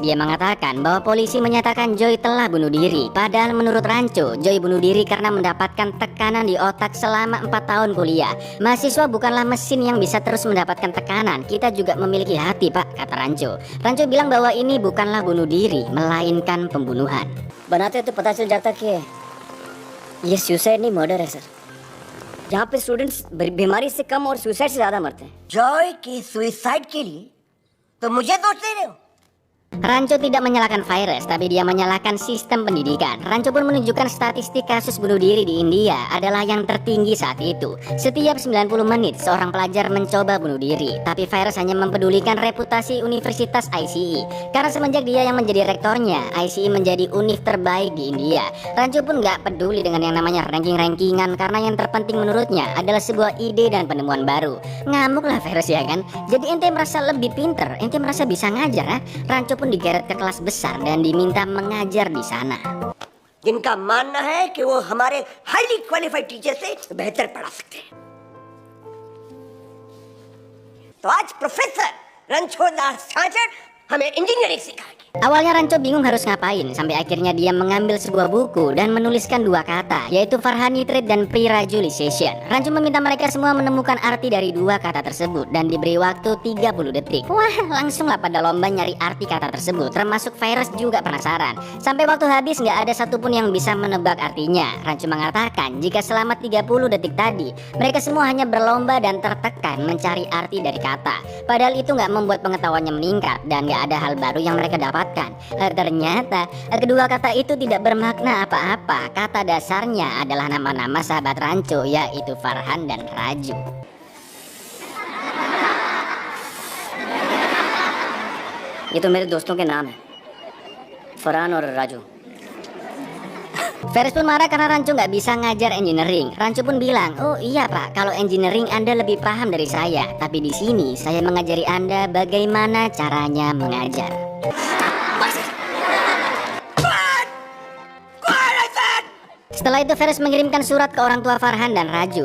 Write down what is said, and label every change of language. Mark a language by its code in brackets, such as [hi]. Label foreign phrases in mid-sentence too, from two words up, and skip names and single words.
[id] Dia mengatakan bahwa polisi menyatakan Joy telah bunuh diri. Padahal menurut Rancho, Joy bunuh diri karena mendapatkan tekanan di otak selama 4 tahun kuliah. Mahasiswa bukanlah mesin yang bisa terus mendapatkan tekanan. Kita juga memiliki hati Pak, kata Rancho. Rancho bilang bahwa ini bukanlah bunuh diri, melainkan pembunuhan. [hi] बनाते तो पता चल जाता कि ये सुसाइड नहीं मर्डर है सर। यहाँ पे स्टूडेंट्स बीमारी से कम और सुसाइड से ज्यादा मरते हैं। जॉय की सुसाइड के लिए तो मुझे दोष दे रहे हो? [id] Rancho tidak menyalahkan virus, tapi dia menyalahkan sistem pendidikan. Rancho pun menunjukkan statistik kasus bunuh diri di India adalah yang tertinggi saat itu. Setiap 90 menit seorang pelajar mencoba bunuh diri, tapi virus hanya mempedulikan reputasi Universitas ICE. Karena semenjak dia yang menjadi rektornya, ICE menjadi univ terbaik di India. Rancho pun gak peduli dengan yang namanya ranking-rankingan, karena yang terpenting menurutnya adalah sebuah ide dan penemuan baru. Ngamuklah virus ya kan? Jadi ente merasa lebih pinter, ente merasa bisa ngajar, Rancho pun digeret ke kelas besar dan diminta mengajar di sana. [hi] जिनका मानना है कि वो हमारे [en] highly qualified teacher [hi] से बेहतर पढ़ा सकते हैं। तो आज प्रोफेसर रणछोड़दास छाछड़ हमें इंजीनियरिंग सिखाएंगे। [id] Awalnya Rancho bingung harus ngapain, sampai akhirnya dia mengambil sebuah buku dan menuliskan dua kata, yaitu Farhan Nitrate dan Pre-Radicalization. Rancho meminta mereka semua menemukan arti dari dua kata tersebut dan diberi waktu 30 detik. Wah, langsunglah pada lomba nyari arti kata tersebut, termasuk virus juga penasaran. Sampai waktu habis nggak ada satupun yang bisa menebak artinya. Rancho mengatakan jika selama 30 detik tadi, mereka semua hanya berlomba dan tertekan mencari arti dari kata. Padahal itu nggak membuat pengetahuannya meningkat dan nggak ada hal baru yang mereka dapatkan. Ternyata kedua kata itu tidak bermakna apa-apa. Kata dasarnya adalah nama-nama sahabat Rancho, yaitu Farhan dan Raju. [hi] ये तो मेरे दोस्तों के नाम है, फरहान और राजू। [id] Ferris pun marah karena Rancho nggak bisa ngajar engineering. Rancho pun bilang, oh iya pak, kalau engineering Anda lebih paham dari saya, tapi di sini saya mengajari Anda bagaimana caranya mengajar. Setelah itu Ferris mengirimkan surat ke orang tua Farhan dan Raju.